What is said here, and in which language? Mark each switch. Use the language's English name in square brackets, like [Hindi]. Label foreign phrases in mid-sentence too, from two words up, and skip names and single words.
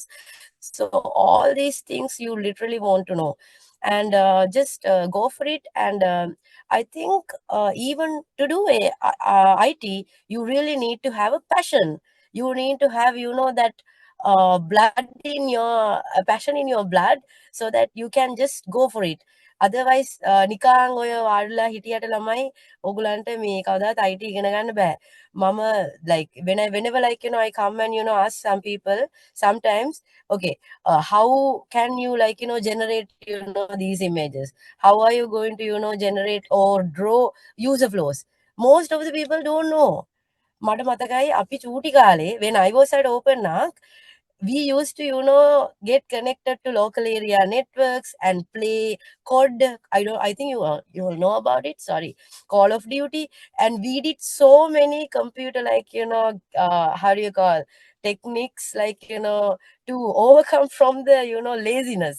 [English] So all these things you literally want to know, and just go for it. And I think even to do IT, you really need to have a passion. You need to have, that blood in your passion in your blood, so that you can just go for it. [Sinhala] Otherwise නිකං ඔය වාඩිලා හිටියට ළමයි ඔයගලන්ට මේ කවදාවත් IT ඉගෙන ගන්න බෑ. [English] මම like whenever like I come and ask some people sometimes, okay, how can you like generate these images? How are you going to generate or draw user flows? Most of the people don't know. [Sinhala] මට මතකයි අපි චූටි කාලේ [English] when I was at Open Arc, we used to get connected to local area networks and play COD. I think you will know about it, sorry, Call of Duty. And we did so many computer like how do you call techniques, like to overcome from the laziness.